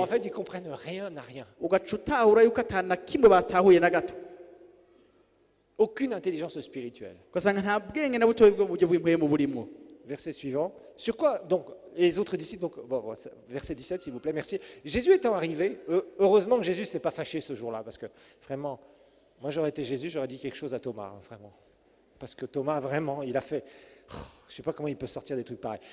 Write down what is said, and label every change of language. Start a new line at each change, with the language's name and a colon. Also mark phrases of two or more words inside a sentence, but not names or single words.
French: En fait, ils comprennent rien à rien.
Rundi: ugaca utahura yuko atana kimwe batahuye na gato
French: Aucune intelligence spirituelle.
Rundi: ugasanga nta bwenge na butoyi bwo mu buryo bw'impwemu burimwo
French: Verset suivant. Sur quoi, donc, les autres disciples, donc, verset 17, s'il vous plaît, merci. Jésus étant arrivé, heureusement que Jésus ne s'est pas fâché ce jour-là, parce que vraiment, moi j'aurais été Jésus, j'aurais dit quelque chose à Thomas, hein, vraiment. Parce que Thomas, vraiment, il a fait, je ne sais pas comment il peut sortir des trucs pareils.